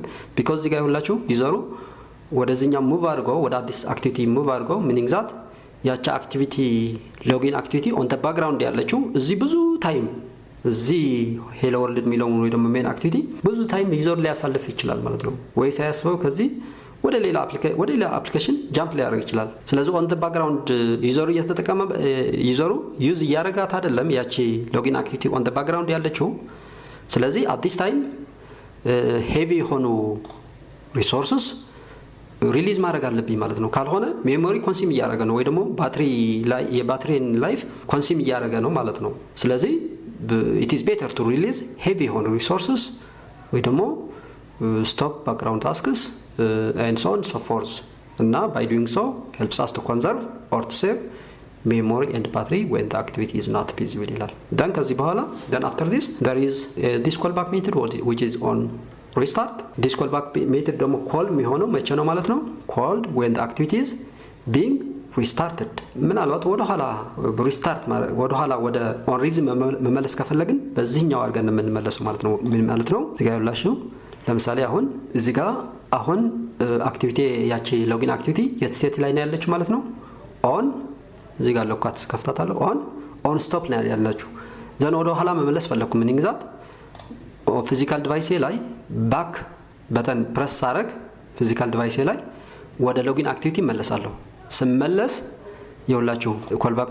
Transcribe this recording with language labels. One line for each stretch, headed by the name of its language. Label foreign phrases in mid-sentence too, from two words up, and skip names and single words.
Amharic: ቢኮዝ እዚህ ጋር ይኸውላችሁ ዩዘሩ ወደዚህኛው ሙቭ አድርጎ ወደ አዲስ አክቲቪቲ ሙቭ አድርጎ
English: meaning that
Amharic: ያቻ
English: activity login activity on the background
Amharic: ያለችው እዚህ ብዙ ታይም እዚህ
English: hello world
Amharic: የሚለው ወይ ደግሞ
English: main activity
Amharic: ብዙ ታይም ዩዘር ሊያሳልፍ ይችላል ማለት ነው። ወይ ሳያስበው ከዚህ ወደ ሌላ አፕሊኬሽን ጃምፕ ሊያደርግ ይችላል። ስለዚህ
English: on the background
Amharic: ዩዘሩ እየተጠቀመ ዩዘሩ ዩዝ እያደረጋት አይደለም ያቺ
English: login activity on the background
Amharic: ያለችው። ስለዚህ
English: at this time
Amharic: ሄቪ የሆኑ ሪሶርስስ ሪሊዝ ማድረግ አለብኝ ማለት ነው። ካልሆነ
English: memory consume
Amharic: እያደረገ ነው ወይ ደግሞ የባትሪን
English: life consume
Amharic: እያደረገ
English: ነው ማለት ነው። ስለዚህ it is better to release heavy የሆኑ resources
Amharic: ወይ ደግሞ
English: stop background tasks and so on so forth እና by doing so helps us to conserve or to save memory and battery when the activity is not visible ይላል። then
Amharic: ከዚህ በኋላ
English: then after this there is this callback method which is on restart. this callback method
Amharic: ደግሞ ኮል የሚሆነው መቼ ነው ማለት ነው?
English: called when the activity is being restarted.
Amharic: ምናልባት ወደ ኋላ ሪስታርት ወደ ኋላ ወደ
English: on reason
Amharic: መመለስ ከፈለግን በዚህኛው አድርገን የምንመለሰው ማለት ነው። ምን ማለት ነው? እዚህ ጋር ያላችሁ ለምሳሌ አሁን እዚህ ጋር አሁን አክቲቪቲ ያቺ
English: login activity
Amharic: የት ስቴት ላይ ነው ያለችው ማለት ነው? ኦን እዚህ ጋር ሎካት ስከፍታታለሁ
English: on stop
Amharic: ላይ ያላችሁ ዘን ወደ ኋላ መመለስ ፈለኩ ምን ይግዛት
English: physical device
Amharic: ላይ
English: back button press
Amharic: ሳረግ
English: physical device
Amharic: ላይ ወደ ሎጊን አክቲቪቲ መለሳለሁ። ስመለስ ይኸውላችሁ ኮልባክ